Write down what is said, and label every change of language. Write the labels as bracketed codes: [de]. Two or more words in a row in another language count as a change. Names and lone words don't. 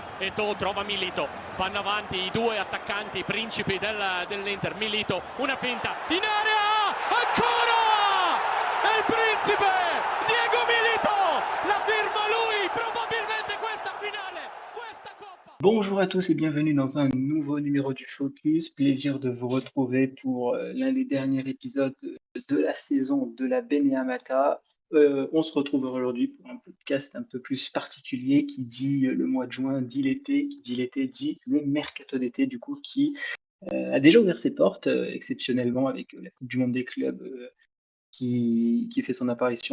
[it] Eto'o trova Milito, vanno avanti i due attaccanti principi dell'Inter. Milito, una finta in area, ancora è il principe Diego Milito, la firma lui, probabilmente questa finale, questa coppa. [fr] Bonjour à tous et bienvenue dans un nouveau numéro du Focus. Plaisir de vous retrouver pour l'un des derniers épisodes de la saison de la Beneamata. On se retrouve aujourd'hui pour un podcast un peu plus particulier qui dit le mois de juin, dit l'été, qui dit l'été, dit le mercato d'été du coup qui a déjà ouvert ses portes exceptionnellement avec la Coupe du Monde des clubs qui fait son apparition.